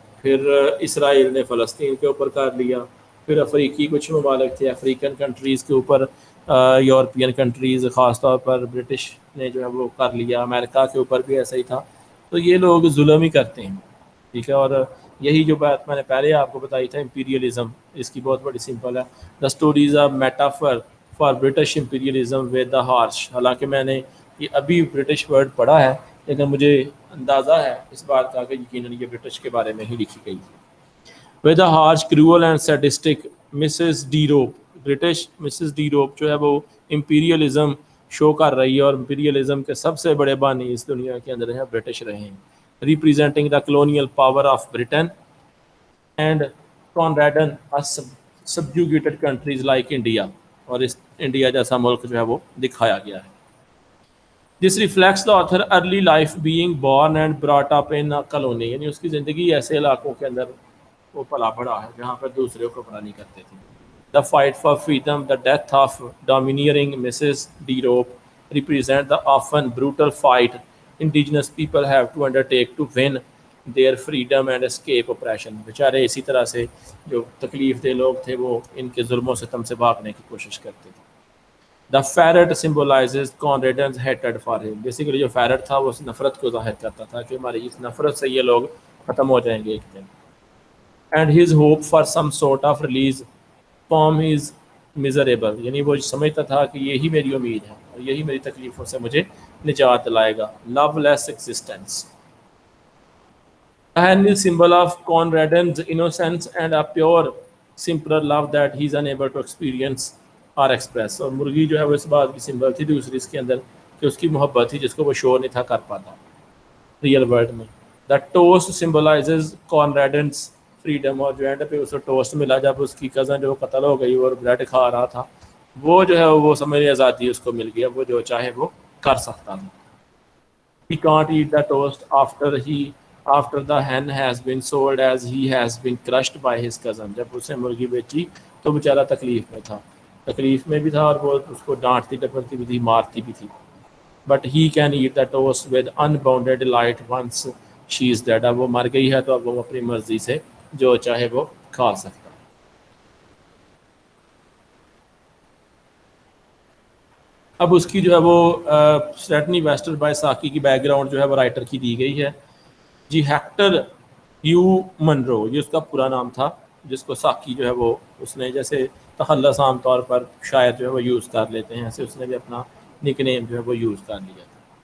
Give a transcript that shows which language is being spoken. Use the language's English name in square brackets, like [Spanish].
[Urdu] پھر اسرائیل نے فلسطین کے اوپر کر لیا. پھر افریقی کچھ ممالک تھے، افریقن کنٹریز کے اوپر یورپین کنٹریز خاص طور پر برٹش نے جو ہے وہ کر لیا. امریکہ کے اوپر بھی ایسا ہی تھا. تو یہ لوگ ظلم ہی کرتے ہیں، ٹھیک ہے. اور یہی جو بات میں نے پہلے آپ کو بتائی تھا امپیریلزم، اس کی بہت بڑی سمپل ہے. [English] The stories of metaphor for British imperialism with the harsh. [Urdu] حالانکہ میں نے یہ ابھی برٹش ورڈ پڑھا ہے، لیکن مجھے اندازہ ہے اس بات کا کہ یقیناً یہ برٹش کے بارے میں ہی لکھی گئی تھی. [English] With the harsh cruel and sadistic Mrs de Ropp. [Urdu] برٹش مسز ڈی روپ جو ہے وہ امپیریلزم شو کر رہی ہے، اور امپیریلزم کے سب سے بڑے بانی اس دنیا کے اندر ہیں برٹش رہے ہیں. [English] representing the colonial power of Britain and Conradin subjugated countries like India, [Urdu] اور اس انڈیا جیسا ملک جو ہے وہ دکھایا گیا ہے. [English] this reflects the author early life being born and brought up in colony, [Urdu] یعنی اس کی زندگی ایسے علاقوں کے اندر وہ پلا بڑا ہے جہاں پر دوسرے کو پڑا نہیں کرتے تھے. [English] The fight for freedom, the death of domineering Mrs. D. Rope represent the often brutal fight indigenous people have to undertake to win their freedom and escape oppression. [Urdu] بیچارے اسی طرح سے جو تکلیف دہ لوگ تھے وہ ان کے ظلم و ستم سے بھاگنے کی کوشش کرتے تھے. [English] The ferret symbolizes Conradin's hatred for him. [Urdu] Basically جو فیرٹ تھا وہ اس نفرت کو ظاہر کرتا تھا کہ ہماری اس نفرت سے یہ لوگ ختم ہو جائیں گے ایک دن. [English] And his hope for some sort of release from is miserable, [Urdu] یعنی وہ سمجھتا تھا کہ یہی میری امید ہے اور یہی میری تکلیفوں سے مجھے نجات دلائے گا. [English] Loveless existence. hen is symbol of Conrad's innocence and a pure, simpler love that he is unable to experience or express. [Urdu] اور مرغی جو ہے وہ اس بات کی سمبل تھی دوسری اس کے اندر کہ اس کی محبت تھی جس کو وہ شور نہیں تھا کر پاتا ریئل ورلڈ میں. [English] The toast symbolizes Conradin's freedom. [Urdu] اور جو اینڈ پہ اسے ٹوسٹ ملا جب اس کی کزن جو قتل ہو گئی اور بریڈ کھا رہا تھا وہ جو ہے وہ سمجھ آزادی اس کو مل گیا وہ جو چاہے وہ کر سکتا تھا. [English] He can't eat the toast after the hen has been sold as he has been crushed by his cousin. [Urdu] جب اسے مرغی بیچی تو بیچارہ تکلیف میں تھا تکلیف میں بھی تھا اور وہ اس کو ڈانٹتی ڈپٹتی بھی تھی مارتی بھی تھی. [English] But he can eat the toast with unbounded delight once she is dead. [Urdu] اب وہ مر گئی ہے تو اب وہ اپنی مرضی سے جو چاہے وہ کھا سکتا. اب اس کی جو ہے وہ سٹیٹنی ویسٹر بائی ساکی کی بیک گراؤنڈ جو ہے وہ رائٹر کی دی گئی ہے جی. ہیکٹر ہیو منرو یہ اس کا پورا نام تھا جس کو ساکی جو ہے وہ اس نے جیسے تخلص عام طور پر شاعر جو ہے وہ یوز کر لیتے ہیں ایسے اس نے بھی اپنا نک نیم جو ہے وہ یوز کر لیا تھا.